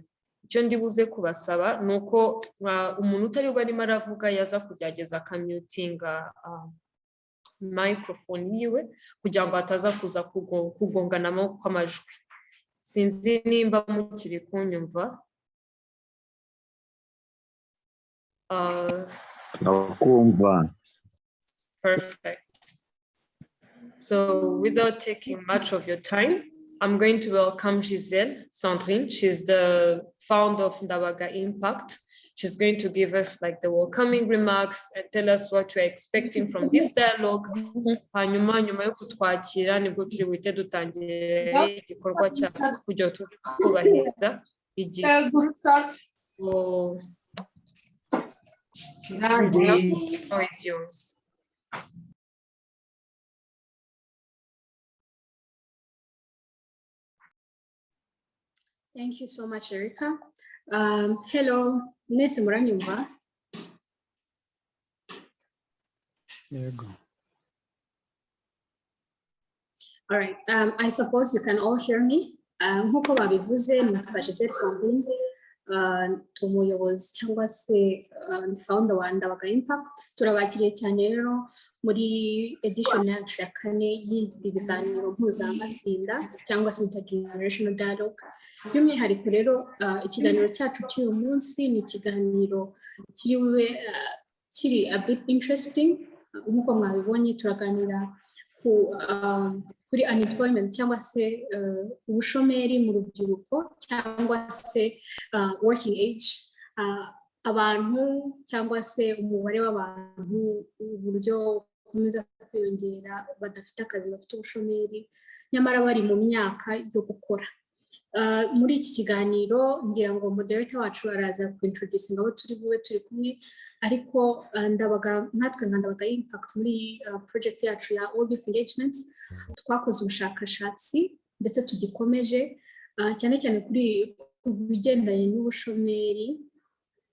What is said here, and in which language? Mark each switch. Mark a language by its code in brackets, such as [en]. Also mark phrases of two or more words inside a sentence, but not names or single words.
[rw] Icyo ndi buze kubasaba ni uko umuntu utari bwo arimo aravuga yaza kugerageza akamutinga microphone yiwe kugira ngo ataza kuza kugonganamo kw'amajwi. Sinzi nimba mukiri kunyumva. [en] Perfect. So without taking much of your time, I'm going to welcome Giselle Sandrine. She's the founder of Ndabaga Impact. She's going to give us like the welcoming remarks and tell us what we're expecting from this dialogue. [rw] Hanyuma nyuma yo kutwakira nibwo turi buhite dutangire igikorwa cyacu kugira tuze kubahiriza igihe. [en] Now is yours. Thank you so much, Erika. Hello, [rw] Nese Muranyumva. [en] There you go. All right, I suppose you can all hear me. [rw] Nkuko babivuze nitwa Giselle Sandrine, umuyobozi cyangwa se founder wa Ndabaga Impact. Turabakiriye cyane rero muri edition yacu ya 4 y'ibi biganiro mpuzamahanga cyangwa se [en] intergenerational dialogue. [rw] By'umwihariko rero ikiganiro cyacu cy'uyu munsi ni ikiganiro kiri [en] a bit interesting. [rw] Nkuko mwabibonye turaganira kuri unemployment cyangwa se ubushomeri mu rubyiruko cyangwa se [en] working age, [rw] abantu cyangwa se umubare w'abantu uburyo ukomeza kwiyongera badafite akazi, bafite ubushomeri nyamara bari mu myaka yo gukora. Muri iki kiganiro ngira ngo moderator wacu araza kuintroduce abo turi bube turi kumwe, ariko Ndabaga natwe nka Ndabaga Impact muri project yacu ya All Youth Engagement twakoze ubushakashatsi ndetse tugikomeje cyane cyane kuri bigendanye n'ubushomeri